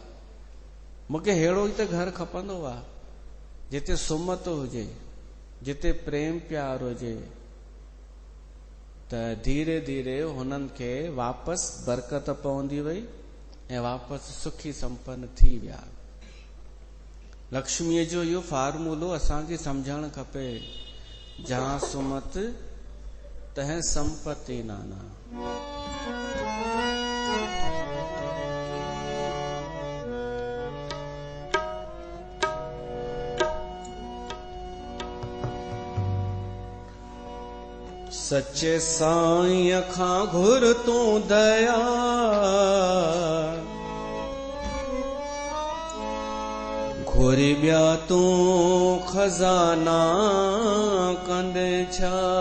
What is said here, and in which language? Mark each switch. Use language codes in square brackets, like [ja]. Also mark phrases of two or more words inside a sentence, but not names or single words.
[sd] मूंखे अहिड़ो ई त घर खपंदो आहे, जिते सुमत हुजे, जिते प्रेम प्यार हुजे। त धीरे धीरे हुननि खे वापसि बरकत पवंदी वई ऐं वापसि सुखी संपन्न थी विया। लक्ष्मीअ जो इहो फार्मूलो असांखे सम्झणु खपे, [awa] जहां सुमत तह संपत्ति नाना। [sd] सच्चे साईं खां घुर तूं दया, घुरी ॿिया तूं खज़ाना कंदे छा?